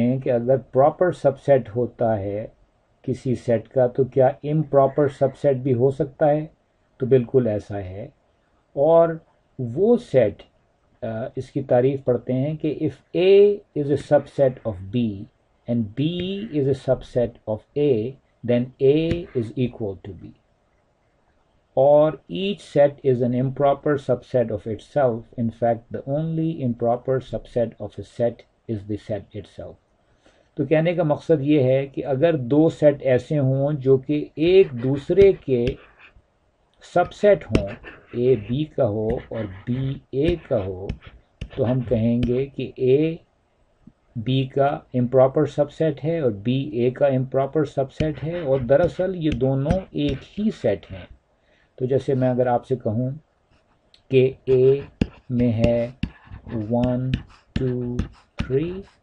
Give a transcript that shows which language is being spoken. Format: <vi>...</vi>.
<ur>اگر پراپر سب سیٹ ہوتا ہے کسی سیٹ کا تو کیا امپراپر سب سیٹ بھی ہو سکتا ہے؟ تو بالکل ایسا ہے، اور وہ سیٹ اس کی تعریف پڑھتے ہیں کہ</ur> <en>if A is a subset of B and B is a subset of A then A is equal to B. Or each set is an improper subset of itself. In fact, the only improper subset of a set is the set itself.</en> <ur>تو کہنے کا مقصد یہ ہے کہ اگر دو set ایسے ہوں جو کہ ایک دوسرے کے سب سیٹ ہوں، اے بی کا ہو اور بی اے کا ہو، تو ہم کہیں گے کہ اے بی کا امپراپر سب سیٹ ہے اور بی اے کا امپراپر سب سیٹ ہے، اور دراصل یہ دونوں ایک ہی سیٹ ہیں۔ تو جیسے میں اگر آپ سے کہوں کہ اے میں ہے 1 2 3</ur>